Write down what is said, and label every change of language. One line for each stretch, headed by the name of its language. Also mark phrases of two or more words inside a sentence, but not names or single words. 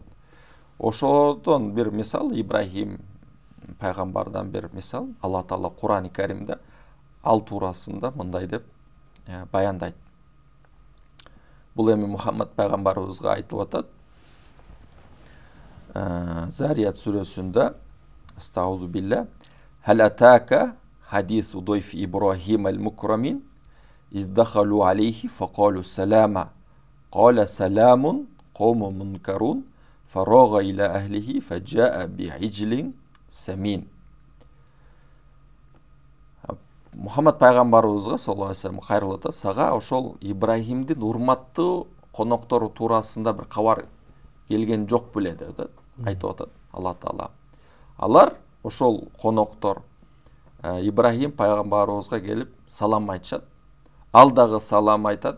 Kyrgyz: Ошодон бир мисал, Ибрахим пайгамбардан бир мисал, Алла Таала Кур'ан-ы Каримде ал туурасында мындай деп баяндайт. Бул эми Мухаммад пайгамбарыбызга айтып атат.
Arabic: Зарият сүрөсүндө أعوذ بالله هل أتاك حديث ضيف إبراهيم المكرمين إذ دخلوا عليه فقالوا سلاما قال سلام قوم منكرون فراغ إلى أهله فجاء بعجل سمين.
Kyrgyz: Мухаммад пайгамбарыбызга
Arabic: صلى الله عليه وسلم
Kyrgyz: кайрылат, сага ошол Ибрахимдин урматтуу коноктору туурасында бир кабар келген жок беле деп айтып атат Алла Таала. Алар ошол коноктор Ибрахим пайгамбарыбызга келип салам айтышат. Ал дагы салам айтат.